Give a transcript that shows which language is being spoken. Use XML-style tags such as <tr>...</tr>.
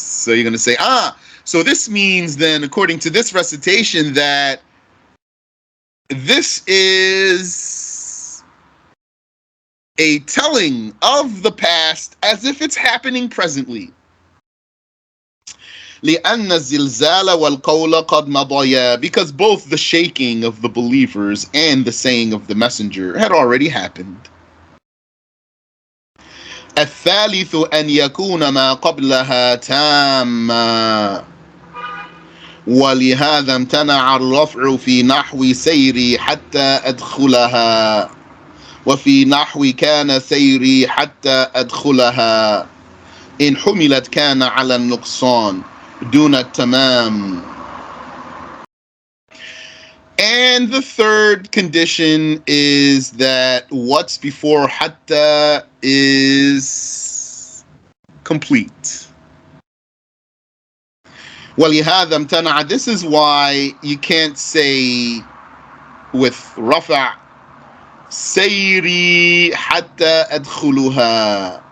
<en>So you're going to say, so this means then, according to this recitation, that this is a telling of the past as if it's happening presently.</en> <ar>لأن الزلزال والقول قد مضيا,</ar> <en>because both the shaking of the believers and the saying of the messenger had already happened.</en> <ar>الثالث أن يكون ما قبلها تاما ولهذا امتنع الرفع في نحو سيري حتى أدخلها وفي نحو كان سيري حتى أدخلها إن حملت كان على النقصان دون التمام.</ar> <en>And the third condition is that what's before hatta is complete.</en> <ar>وَلِهَذَا امْتَنَعَ.</ar> <en>This is why you can't say with rafa'</en> <ar>سَيْرِي حَتَّى أَدْخُلُهَا.</ar>